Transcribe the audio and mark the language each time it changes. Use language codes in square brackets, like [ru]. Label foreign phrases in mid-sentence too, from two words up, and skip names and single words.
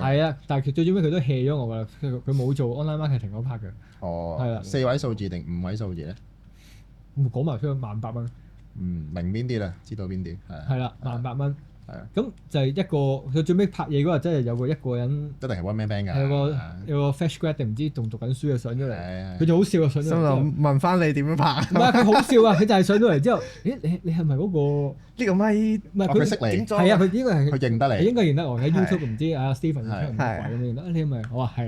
[yue] 係啊，但係佢最終佢都 hea 咗我㗎啦，佢冇做 [en] online marketing [yue] 嗰 part 嘅，係啦，4位數字定5位數字咧？講埋出去18,000。明邊啲啦，知道邊啲係。係啦，18,000。係啊。咁就係一個佢最尾拍嘢嗰日，真係有一個人。一定係 [en] one man band [yue] 㗎。有個 [en] fresh grad [yue] 定唔知仲讀緊書嘅上咗嚟，佢就好笑啊上咗嚟。心諗問翻你點樣拍？唔係佢好笑啊！佢就係上到嚟之後，你係咪嗰個？呢個咪唔係佢識你。係啊，佢應該係。佢認得你。應該認得我喺 YouTube 唔知啊 Steven 出唔出鬼咁樣？你係咪？我話係。